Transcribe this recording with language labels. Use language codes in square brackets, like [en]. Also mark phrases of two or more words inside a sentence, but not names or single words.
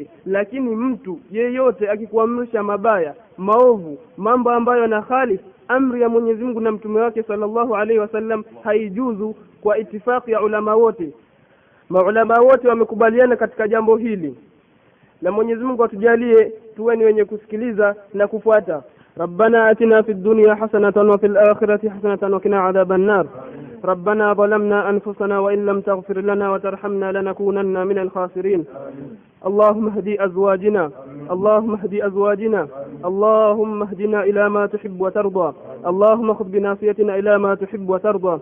[sw] Lakini mtu yeyote akikuamrisha mabaya, maovu, mambo ambayo na khalif amri ya Mwenyezi Mungu na mtume wake [ar] صلى الله عليه وسلم, [sw] haijuzu kwa itifaki ya ulama wote. Maulama wote wamekubaliana katika jambo hili, na Mwenyezi Mungu atujalie tuwe ni wenye kusikiliza na kufuata. [ar] ربنا آتنا في الدنيا حسنة وفي الآخرة حسنة وقنا عذاب النار. ربنا ظلمنا أنفسنا وإن لم تغفر لنا وترحمنا لنكونن من الخاسرين. اللهم اهدي أزواجنا، اللهم اهدي أزواجنا، اللهم اهدنا إلى ما تحب وترضى، اللهم خذ بناصيتنا إلى ما تحب وترضى.